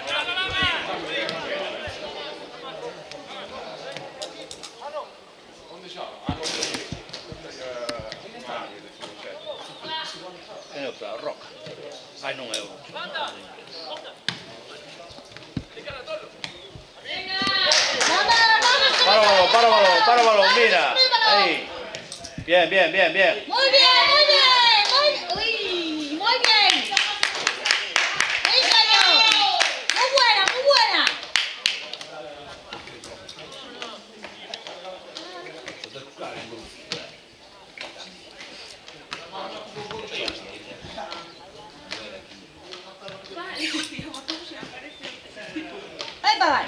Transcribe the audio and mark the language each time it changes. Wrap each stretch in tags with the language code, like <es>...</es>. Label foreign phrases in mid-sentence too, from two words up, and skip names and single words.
<gl>É o para Roca. Ai, non é o. Para o balón, mira. Ahí.</gl> <es>Bien, bien, bien, bien. Muy bien, muy bien. Uy, muy bien. Sí, señor. Muy buena, muy buena. Ahí va.</es>